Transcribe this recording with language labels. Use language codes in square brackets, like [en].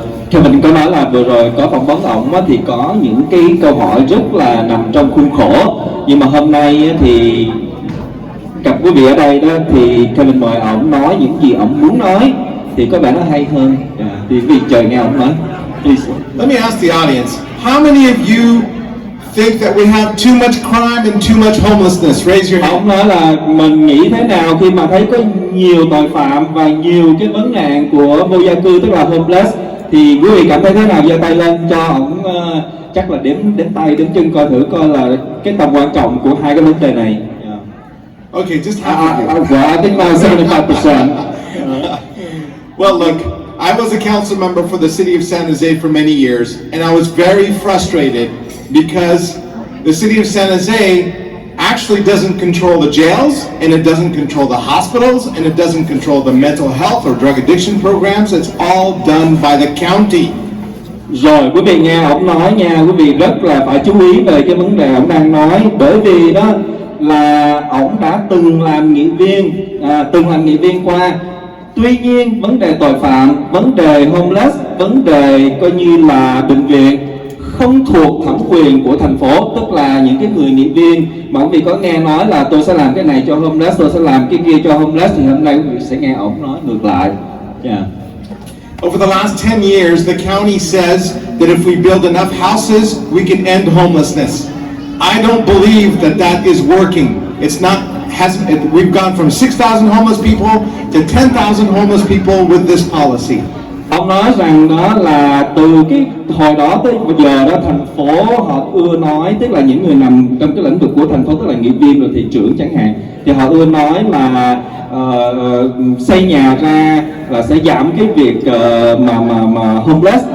[vi] Kevin có nói là vừa rồi có phỏng vấn ổng thì có những cái câu hỏi rất là nằm trong khuôn khổ, nhưng mà hôm nay thì gặp quý vị ở đây đó thì Kevin mời ổng nói những gì ổng muốn nói thì có vẻ nó hay hơn. Thì quý vị chờ nghe ổng nói. [en] Please. Let me ask the audience, how many of you think that we have too much crime and too much homelessness? Raise your hand. [vi] Ông nói là mình nghĩ thế nào khi mà thấy có nhiều tội phạm và nhiều cái vấn nạn của vô gia cư, tức là homeless, thì quý vị cảm thấy thế nào? Giơ tay lên cho ổng chắc là đếm tay đếm chân coi thử coi là cái tầm quan trọng của hai cái vấn đề này. [en] Okay, just half of you. Well, I think now 75%. Well, look, I was a council member for the city of San Jose for many years, and I was very frustrated because the city of San Jose actually doesn't control the jails, and it doesn't control the hospitals, and it doesn't control the mental health or drug addiction programs. It's all done by the county. [vi] Rồi quý vị nghe ổng nói nha, quý vị rất là phải chú ý về cái vấn đề ổng đang nói, bởi vì đó là ổng đã từng làm nghị viên qua. Tuy nhiên vấn đề tội phạm, vấn đề homeless, vấn đề coi như là bệnh viện không thuộc thẩm quyền của thành phố, tức là những cái người nghị viên mà quý vị có nghe nói là tôi sẽ làm cái này cho homeless, tôi sẽ làm cái kia cho homeless, thì hôm nay quý vị sẽ nghe ổng nói ngược lại. [en] Over the last 10 years, the county says that if we build enough houses, we can end homelessness. I don't believe that that is working. It's not. We've gone from 6,000 homeless people to 10,000 homeless people with this policy. [vi] Ông nói rằng đó là từ cái hồi đó tới bây giờ đó, thành phố họ ưa nói, tức là những người nằm trong cái lĩnh vực của thành phố, tức là nghị viên rồi thị trưởng chẳng hạn, thì họ ưa nói là xây nhà ra là sẽ giảm cái việc mà homeless.